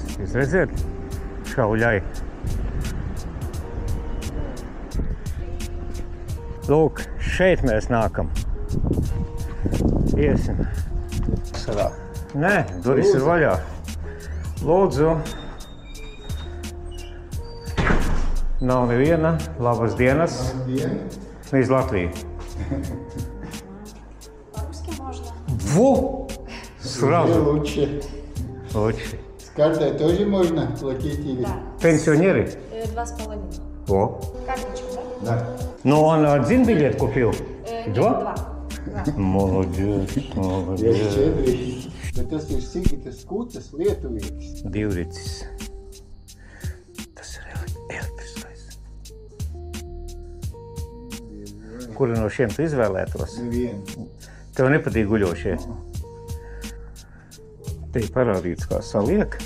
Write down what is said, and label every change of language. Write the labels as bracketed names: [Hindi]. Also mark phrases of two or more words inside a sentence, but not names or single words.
[Latvian] Jūs redziet? Šauļai. Lūk, šeit mēs nākam. Iesim. Sarā. Nē, durvis ir vaļā. Lūdzu. Nav neviena. Labas dienas. [Russian] Из Латвии. По-русски можно. Во! Сразу. Лучше. Лучше. С картой тоже можно платить или? Да. Пенсионеры? 2,5. О. Карточка, да? Да. Но он один билет купил? Нет, Два? Да. Молодец, Я молодец. [Latvian] šķiedrīši. Bet tas ir Sigitas Kutas lietuvietis. Divricis. Tas ir elektriskais. Kuru no šiem tu izvēlētos? Nevienu. Tev nepatīk guļošie? Te ir parādīts, kā saliek.